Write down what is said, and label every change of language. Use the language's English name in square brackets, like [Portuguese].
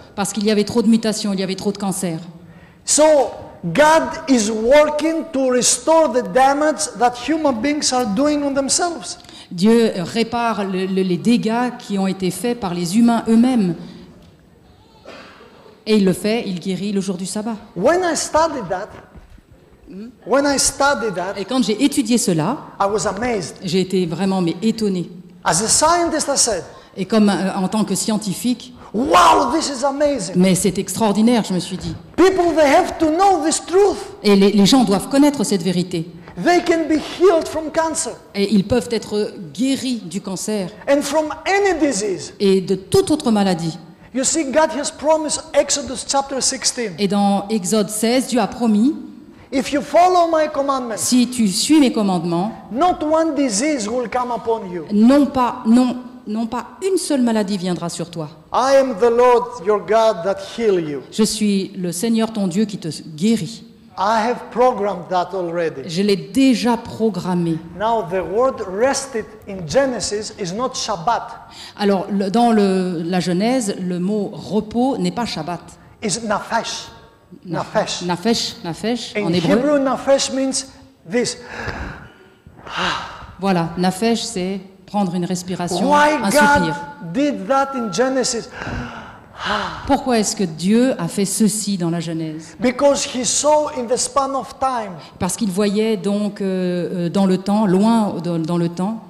[French] Parce qu'il y avait trop de mutations, il y avait trop de cancers. [English] So, God is working to restore the damage that human beings are doing on themselves. [French] Dieu répare les dégâts qui ont été faits par les humains eux-mêmes. Et il le fait, il guérit le jour du sabbat. [English] When I studied that, [French] Et quand j'ai étudié cela, [English] I was amazed. [French] j'ai été vraiment étonné. [English] As a scientist, I said, [French] Et comme en tant que scientifique, [English] wow, this is amazing. [French] mais c'est extraordinaire, je me suis dit. [English] People, they have to know this truth. [French] Et les gens doivent connaître cette vérité. [English] They can be healed from cancer [French] Et ils peuvent être guéris du cancer [English] and from any disease. [French] et de toute autre maladie. [English] You see, God has promised Exodus chapter 16. [French] Et dans Exode 16, Dieu a promis, [English] If you follow my commandments, [French] si tu suis mes commandements, [English] not one disease will come upon you. [French] non pas une seule maladie viendra sur toi. [English] I am the Lord your God that heal you. [French] Je suis le Seigneur ton Dieu qui te guérit. [English] I have programmed that already. [French] Je l'ai déjà programmé. [English] Now the word rested in Genesis is not Shabbat. [French] Alors, dans la Genèse, le mot repos n'est pas Shabbat. [English] It's Nafesh. Nafesh. [French] Nafesh, en [English] In [French] hébreu. [English] Hebrew, Nafesh means this. [French] Voilà, Nafesh, c'est prendre une respiration, [English] Why [French] un [English] God [French] soupir. [English] did that in Genesis? [French] Pourquoi est-ce que Dieu a fait ceci dans la Genèse? [English] Because he saw in the span of time [French] Parce qu'il voyait donc dans le temps, loin dans le temps,